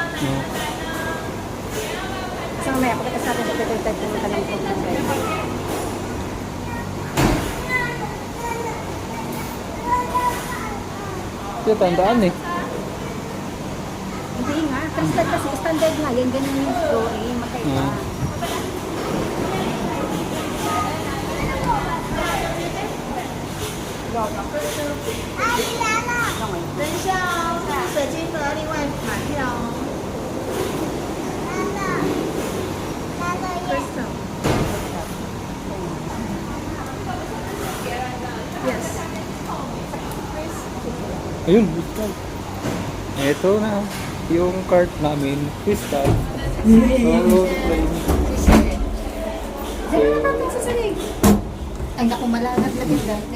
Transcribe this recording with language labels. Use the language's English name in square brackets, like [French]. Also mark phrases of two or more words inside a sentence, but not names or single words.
[Filipino] Kasi mamaya, pagkatas natin sa pwede tayo pumunta ng ride. Ito tandaan eh. Hindi nga, crystal kasi standard nga. Yan, ganun yung story. Makaiba. Crystal. [Chinese] 等一下哦，水晶盒另外买票哦。Yes. [Filipino] Ayun, crystal. Ito na. Yung cart namin, crystal. So, Ay, naku, malanag na din dati.